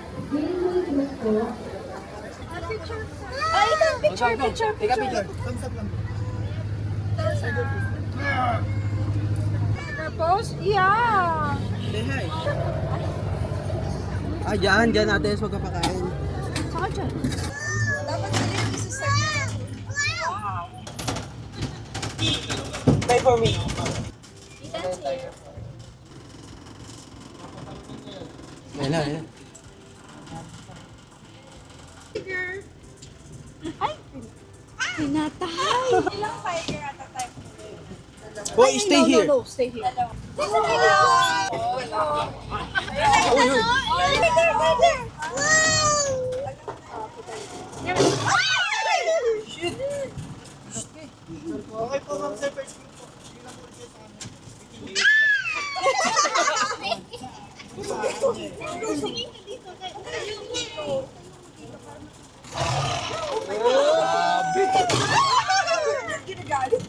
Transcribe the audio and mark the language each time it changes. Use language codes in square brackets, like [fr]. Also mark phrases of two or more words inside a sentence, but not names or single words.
[en] Ah, Ethan, picture. Take a picture. [tl] Tapos, yeah. [en] Say hi. [tl] Ah, dyan natin sa magkapakain. Saka dyan. Dapat sila yung isa sa [en] Pray for me. [tl] Ayan. Tinatay. [en] Ilang tiger at a time? Boy, stay here. No, stay here. [tl] Okay po, ma'am, sir. Ginagalit.